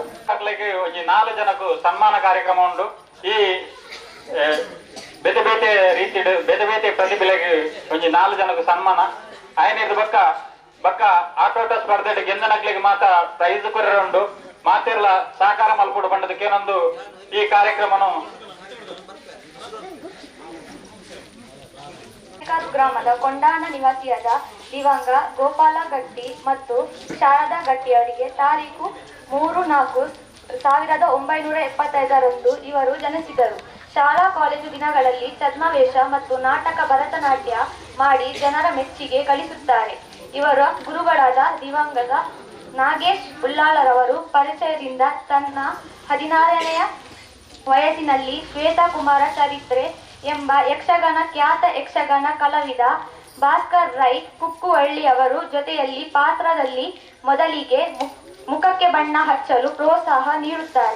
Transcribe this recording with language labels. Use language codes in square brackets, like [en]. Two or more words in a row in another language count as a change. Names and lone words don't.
[tcy] ಮಕ್ಕಳಿಗೆ ಒಂಜಿ 4 ಜನಕ್ಕೂ ಸನ್ಮಾನ ಕಾರ್ಯಕ್ರಮ ಉಂಡು. ಈ ಬೇತೆ ಬೇತೆ ರೀತಿ ಬೇತೆ ಬೇತೆ ಪ್ರತಿಭೆಗೆ ಒಂಜಿ 4 ಜನಕ್ಕೂ ಸನ್ಮಾನ ಆಯ್ನಿರ್ದು ಬಕ್ಕ ಆಟೋಟ ಸ್ಪರ್ಧೆ ಗೆಂದನಕ್ಲಿಗೆ ಮಾತ ಪ್ರೈಸ್ ಕೊರ ಉಂಡು. ಮಾತೆರ್ಲ ಸಹಕಾರ ಮಲ್ಪುಡು ಬಂಡದಕ್ಕೇನೊಂದು ಈ ಕಾರ್ಯಕ್ರಮನು [kn] ಗ್ರಾಮದ ಕೊಂಡಾಣ ನಿವಾಸಿಯಾದ ದಿವಂಗ ಗೋಪಾಲ ಗಟ್ಟಿ ಮತ್ತು ಶಾರದಾ ಗಟ್ಟಿ ಅವರಿಗೆ ತಾರೀಕು 3-4-1975 ಇವರು ಜನಿಸಿದರು. ಶಾಲಾ ಕಾಲೇಜು ದಿನಗಳಲ್ಲಿ ಛದ್ಮವೇಷ ಮತ್ತು ನಾಟಕ ಭರತನಾಟ್ಯ ಮಾಡಿ ಜನರ ಮೆಚ್ಚುಗೆ ಗಳಿಸುತ್ತಾರೆ. ಇವರ ಗುರುಗಳಾದ ದಿವಂಗತ ನಾಗೇಶ್ ಉಳ್ಳಾಳರವರು ಪರಿಚಯದಿಂದ ತನ್ನ 16ನೆಯ ವಯಸ್ಸಿನಲ್ಲಿ ಶ್ವೇತಕುಮಾರ ಚರಿತ್ರೆ ಎಂಬ ಖ್ಯಾತ ಯಕ್ಷಗಾನ ಕಲಾವಿದ ಭಾಸ್ಕರ್ ರೈ ಕುಕ್ಕುವಳ್ಳಿ ಅವರು ಜೊತೆಯಲ್ಲಿ ಪಾತ್ರದಲ್ಲಿ ಮೊದಲಿಗೆ ಮುಖಕ್ಕೆ ಬಣ್ಣ ಹಚ್ಚಲು ಪ್ರೋತ್ಸಾಹ ನೀಡುತ್ತಾರೆ.